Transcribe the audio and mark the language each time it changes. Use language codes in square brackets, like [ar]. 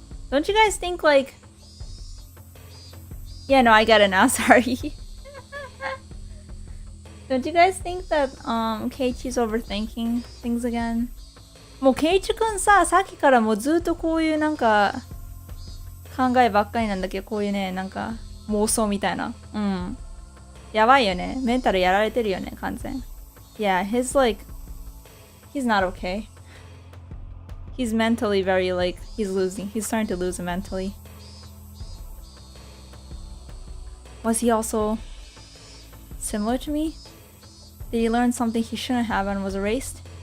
[en] Don't you guys think like... Yeah, no, I get it now, sorry. Don't you guys think that Keiichi's overthinking things again? [ja] もうケイチくんさ、さっきからもうずっとこういうなんか考えばっかりなんだけど、こういうね、なんか妄想みたいな。うん。やばいよね。メンタルやられてるよね、完全。 [en] Yeah, he's not okay. He's mentally very like, he's starting to lose it mentally. Was he also similar to me? Did he learn something he shouldn't have and was erased?